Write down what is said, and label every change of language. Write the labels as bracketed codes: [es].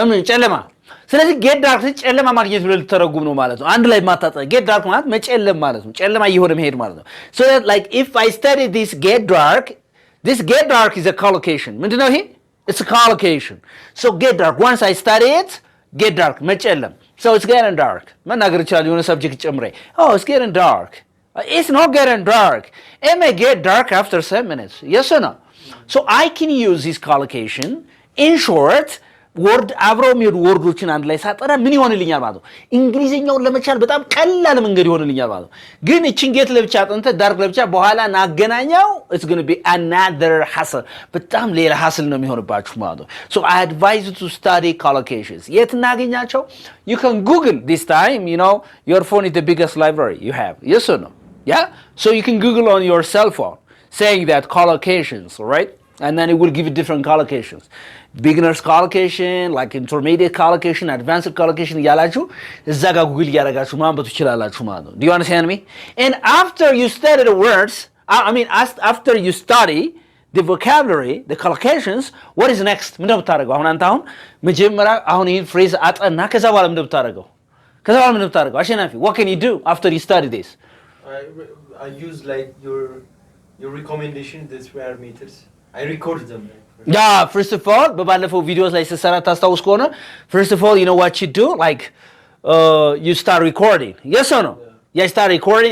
[am] ጨለማ። ስለዚህ ጌት ዳርክ ጨለማ ማግኘት ብሎ ልተረጉም ነው ማለት ነው። አንድ ላይ ማታጣ ጌት ዳርክ ማለት መጨለም ማለት ነው። ጨለማ እየሆነ መሄድ ማለት ነው። [en] So that like if I study this get dark is a collocation. [am] ምንድነው ይሄ? [en] It's a collocation. So get dark, once I study it, get dark መጨለም. So it's getting dark. [am] መናገር ይችላል የሆነ ሰብጀክት ጨምሬ. [en] Oh, it's getting dark. It's not getting dark. It may get dark after 7 minutes. Yes or no? So I can use this collocation. In short, [am] ወርድ አብረው የሚሄዱ ወርዶችን አንድ ላይ ሳጠራ ምን ይሆንልኛል ማለት ነው? እንግሊዝኛውን ለመቻል በጣም ቀላል መንገድ ይሆንልኛል ማለት ነው። ግን እቺን ጌት ለብቻ አጥንተ ዳርክ ለብቻ በኋላ ናገናኛው [en] it's going to be another hassle [am] በጣም ሌላ hassle ነው የሚሆንባችሁ ማለት ነው። [en] So I advise you to study collocations. [am] የት እናገኛቸው? [en] You can Google this time, your phone is the biggest library you have. Yes or no? Yeah? So you can Google on your cell phone saying that collocations, right? And then it will give you different collocations. Beginner's collocation, like intermediate collocation, advanced collocation [am] እያላችሁ እዛ ጋር ጉግል እያደረጋችሁ ማንበብ ትችላላችሁ ማለት ነው። [en] Do you understand me? And after you study the words, after you study the vocabulary, the collocations, what is next? [am] ምንድን ነው የምታደርገው? አሁን አንተ መጀመሪያ ይህን ፍሬዝ አጠና ከዛ በኋላ ምንድን ነው የምታደርገው? [en] አሸናፊ, what can you do after you study this? I use like your recommendation, the square meters. I record them. Yeah, first of all, [am] በባለፈው ቪዲዮስ ላይ ስሰራ ታስታውስ ከሆነ [en] first of all, you know what you do? Like, you start recording. Yes or no? Yeah, you start recording.